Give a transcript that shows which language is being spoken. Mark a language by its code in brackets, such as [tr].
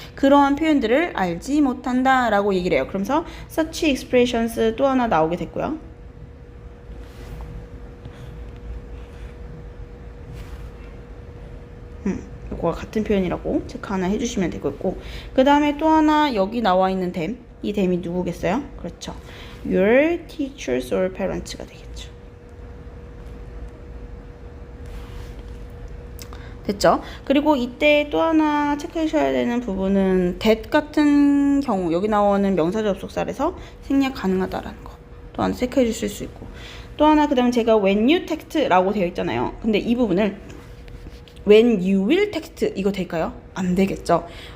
[ko] 그러한 표현들을 알지 못한다 라고 얘기를 해요. 그러면서 [en] such expressions [ko] 또 하나 나오게 됐고요. 이거와 같은 표현이라고 체크 하나 해주시면 되겠고, 그 다음에 또 하나 여기 나와 있는 them. 이 them이 누구겠어요? 그렇죠. [en] Your teachers or parents가 [ko] 되겠죠. 됐죠? 그리고 이때 또 하나 체크하셔야 되는 부분은 that 같은 경우, 여기 나오는 명사 접속사에서 생략 가능하다라는 거 또 하나 체크해 주실 수 있고, 또 하나 그 다음에 제가 [en] when you text [ko] 라고 되어 있잖아요. 근데 이 부분을 [en] when you will text [ko] 이거 될까요? 안 되겠죠.